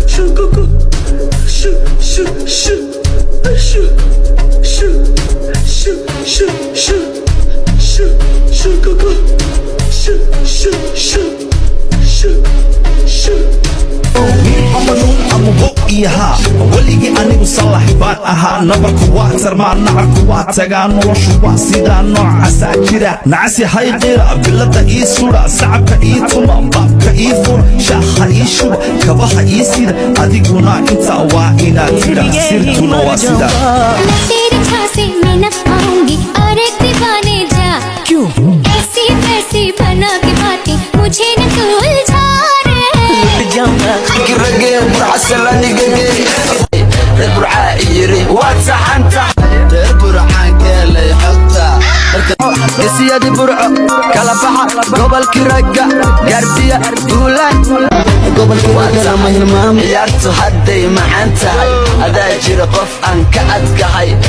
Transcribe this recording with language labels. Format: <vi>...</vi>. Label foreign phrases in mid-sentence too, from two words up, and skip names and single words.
<en>Shoo, go, go. Shoo, shoo, shoo. Shoo, shoo, shoo, shoo. Shoo, shoo, go, go. Shoo, shoo, shoo. Shoo, shoo.</en> <so>Nin ama nuun ama bo iyo haa. Weligii anigu salax baan ahaa. Nabarku waa tarmaa, nacarku waa tagaa. Noloshu waa sidaa, noocaasaa jira. Nacasi hay qira, bilada ii sudha. Sacabka ii tuma, baabka ii fura. Shaaha ii shuba, kabaha ii sida. Adiguna intaa waa inaad tiraa. Sirtuna waa sidaa.</so> <hi>मैं तेरे झांसे में न आऊंगी और एक दीवाने जा। क्यों? ऐसी वैसी बना के बातें मुझे न तू उलझा रे।</hi> <so>Ragga burca sala niga gey. Reer burca yiri, waad saxan tahay. Reer burca geelay xogta. Marka Gesiyadi burco, kala baxa, gobolki ragga, gaarsiya, duulaan. Gobolki ragga lama hilmaamo. Ciyaartu hadday macaan tahay, adaa jira qof aan ka adkahay.</so>